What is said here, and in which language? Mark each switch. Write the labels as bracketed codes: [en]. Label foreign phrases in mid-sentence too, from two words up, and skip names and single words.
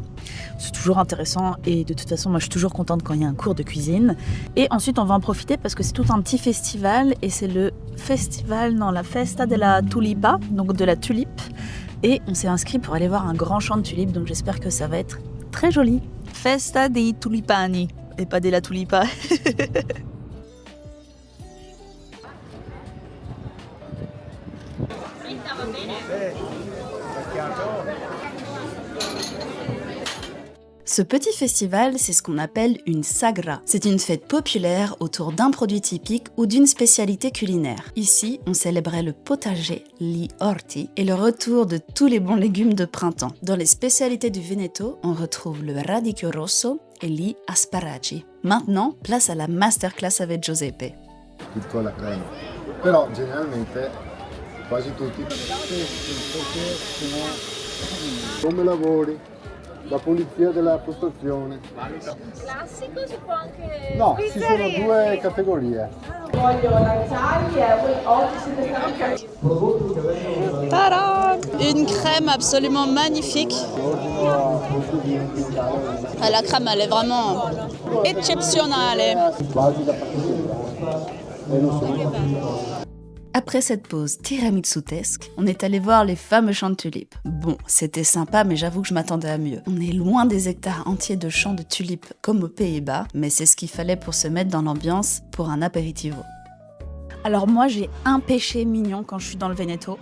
[fr] C'est toujours intéressant et de toute façon moi je suis toujours contente quand il y a un cours de cuisine. Et ensuite on va en profiter parce que c'est tout un petit festival et c'est le festival dans la Festa della Tulipa, donc de la tulipe. Et on s'est inscrit pour aller voir un grand champ de tulipes, donc j'espère que ça va être très joli. Festa dei Tulipani, et pas della Tulipa. Ce petit festival, c'est ce qu'on appelle une sagra. C'est une fête populaire autour d'un produit typique ou d'une spécialité culinaire. Ici, on célébrait le potager, [it] gli orti, [fr] et le retour de tous les bons légumes de printemps. Dans les spécialités du Veneto, on retrouve le [it] radicchio rosso [fr] et [it] gli asparagi. [fr] Maintenant, place à la masterclass avec Giuseppe. [it] Piccola crema. Però generalmente quasi tutti. Come lavori? La pulizia della postazione. Classico si può anche... No, ci sono due categorie. Tada! [fr] Une crème absolument magnifique. Ah, la crème, elle est vraiment exceptionnelle. [it] Quasi da passeggera. E lo sono. [fr] Après cette pause tiramisu-tesque, on est allé voir les fameux champs de tulipes. Bon, c'était sympa, mais j'avoue que je m'attendais à mieux. On est loin des hectares entiers de champs de tulipes comme aux Pays-Bas, mais c'est ce qu'il fallait pour se mettre dans l'ambiance pour un aperitivo. Alors moi j'ai un péché mignon quand je suis dans le Veneto.